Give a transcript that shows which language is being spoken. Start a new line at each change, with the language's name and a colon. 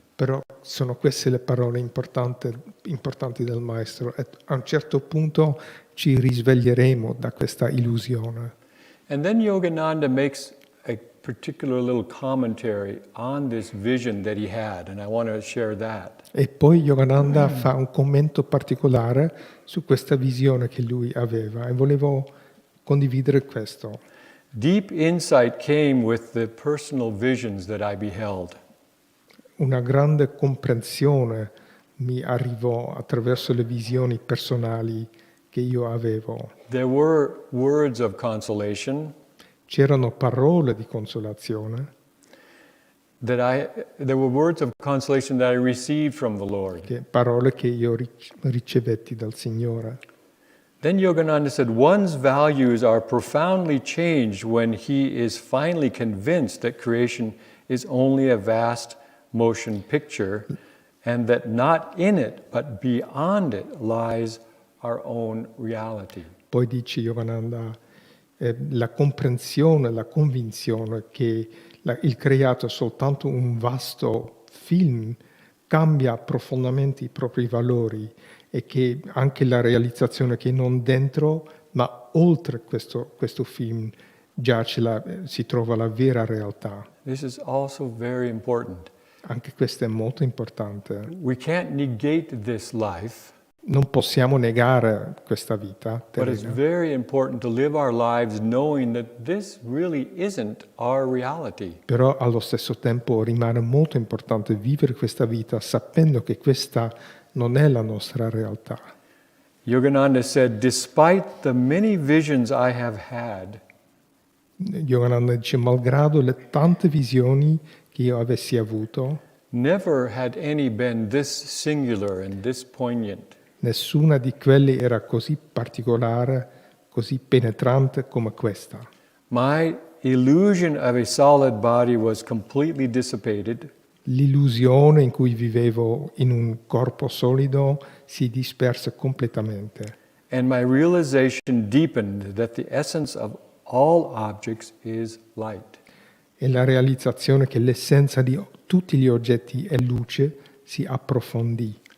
Italian: Però sono queste le parole importanti del Maestro. E a un certo punto ci risveglieremo da questa illusione.
English: And then Yogananda makes a particular little commentary on this vision that he had, and I want to share that.
Italian: E poi Yogananda fa un commento particolare su questa visione che lui aveva e volevo condividere questo.
English: Deep insight came with the personal visions that I beheld.
Italian: Una grande comprensione mi arrivò attraverso le visioni personali che io avevo.
English: There were words of consolation.
Italian: C'erano parole di consolazione.
English: There were words of consolation that I received from the Lord.
Italian: Parole che io ricevetti dal Signore.
English: Then Yogananda said, one's values are profoundly changed when he is finally convinced that creation is only a vast motion picture and that not in it but beyond it lies our own reality.
Italian: Poi dice Yogananda, la comprensione, la convinzione che il creato è soltanto un vasto film, cambia profondamente i propri valori e che anche la realizzazione che non dentro, ma oltre questo film si trova la vera realtà.
English: This is also very important.
Italian: Anche questo è molto importante.
English: We can't negate this life,
Italian: Non possiamo negare questa vita
English: but it's
Italian: terrena,
English: very important to live our lives knowing that this really isn't our reality.
Italian: però allo stesso tempo rimane molto importante vivere questa vita sapendo che questa non è la nostra realtà.
English: Yogananda said, despite the many visions I have had,
Italian: Yogananda dice, malgrado le tante visioni che io avessi avuto,
English: never had any been this singular and this poignant.
Italian: nessuna di quelle era così particolare, così penetrante come questa.
English: My illusion of a solid body was completely dissipated,
Italian: L'illusione in cui vivevo in un corpo solido si disperse completamente
English: and my realization deepened that the essence of all objects is light.
Italian: e la realizzazione che l'essenza di tutti gli oggetti è luce si approfondì.